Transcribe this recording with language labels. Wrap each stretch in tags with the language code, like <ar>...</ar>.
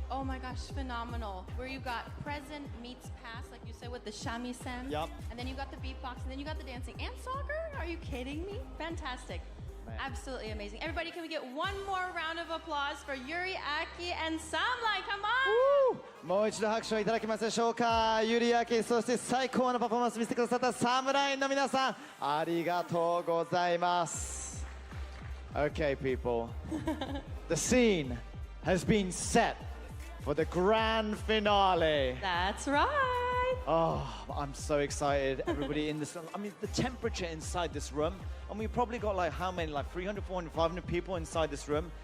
<en>Oh my gosh, phenomenal. Where you got present meets past, like you said, with the shamisen. Yup. And then you got the beatbox, and then you got the dancing. And soccer? Are you kidding me? Fantastic. Man. Absolutely amazing. Everybody, can we get one more round of applause for Yuri, Aki, and Samlai? Come on!</en> <ja>もう一度拍手をいただけますでしょうか。ユリアキ、そして最高のパフォーマンス見せてくださったサムラインの皆さん、ありがとうございます。</ja> <en>Okay, people. The scene has been set for the grand finale. That's right. Oh, I'm so excited. Everybody in this, I mean, the temperature inside this room, and we probably got like how many, like 300, 400, 500 people inside this room.</en>